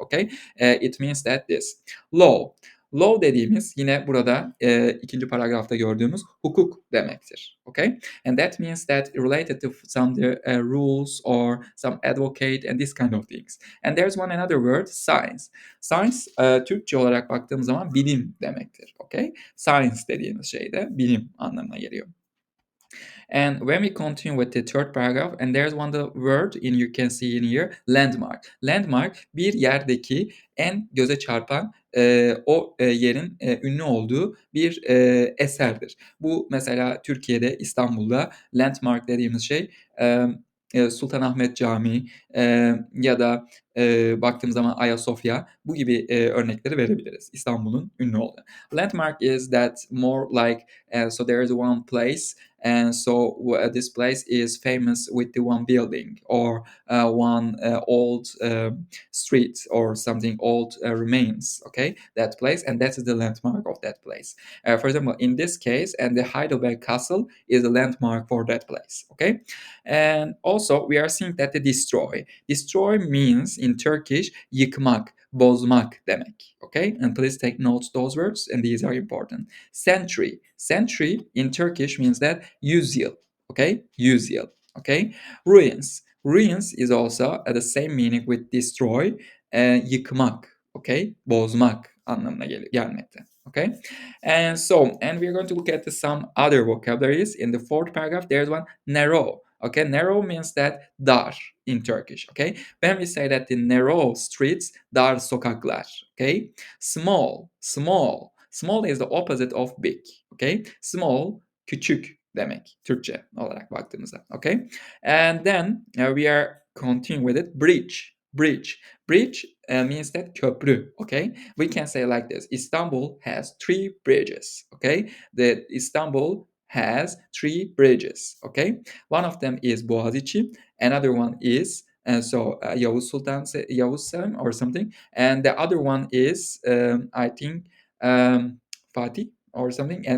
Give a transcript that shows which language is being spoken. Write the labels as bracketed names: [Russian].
[English] Okay, it means that this law. [Turkish] Law dediğimiz yine burada ikinci paragrafta gördüğümüz hukuk demektir. [English] Okay? And that means that related to some rules or some advocate and this kind of things. And there's one another word, science. [Turkish] Science Türkçe olarak baktığımız zaman bilim demektir. [English] Okay? [Turkish] Science dediğimiz şey de bilim anlamına geliyor. [English] And when we continue with the third paragraph, and there's one the word in you can see in here, landmark. [Turkish] Landmark bir yerdeki en göze çarpan o yerin ünlü olduğu bir eserdir. Bu mesela Türkiye'de, İstanbul'da landmark dediğimiz şey Sultanahmet Camii ya da baktığımız zaman Ayasofya, bu gibi örnekleri verebiliriz. İstanbul'un ünlü olduğu. [English] Landmark is that more like so there is one place, and so this place is famous with the one building or one old street or something old remains. Okay, that place, and that is the landmark of that place. For example, in this case, and the Heidelberg Castle is a landmark for that place. Okay, and also we are seeing that the destroy. Destroy means in Turkish [Turkish] yıkmak, bozmak demek. [English] Okay, and please take notes those words, and these are important. Century. Century in Turkish means that yüzyıl. Okay, yüzyıl. Okay, ruins. Ruins is also the same meaning with destroy, yıkmak. [Turkish] Okay, bozmak anlamına gelmekte. [English] Okay, and we're going to look at some other vocabularies in the fourth paragraph. There's one narrow. Okay, narrow means that dar in Turkish. Okay, when we say that the narrow streets, [Turkish] dar sokaklar. [English] Okay, small is the opposite of big. Okay, small, [Turkish] küçük demek Türkçe olarak baktığımızda. [English] Okay, and then we are continuing with it. Bridge means that köprü. Okay, we can say like this: Istanbul has 3 bridges. Okay, the Istanbul has 3 bridges. Okay, one of them is Boğaziçi, another one is Yavuz Sultan Yavuz Selim or something, and the other one is I think Fatih or something.